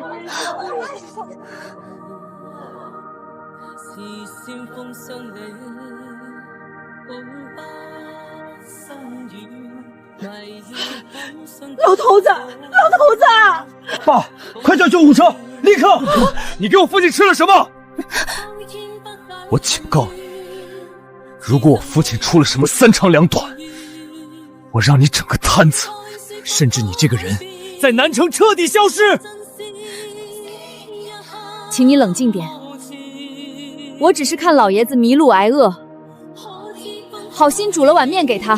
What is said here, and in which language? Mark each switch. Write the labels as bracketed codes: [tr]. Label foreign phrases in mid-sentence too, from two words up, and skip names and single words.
[zh] 老头子，老头子！爸，快叫救護車，立刻！你給我父親吃了什麼？我警告你，如果我父親出了什麼三長兩短，我讓你整個攤子，甚至你這個人，在南城徹底消失。請你冷靜點，我只是看老爺子迷路挨餓，好心煮了碗麵給他。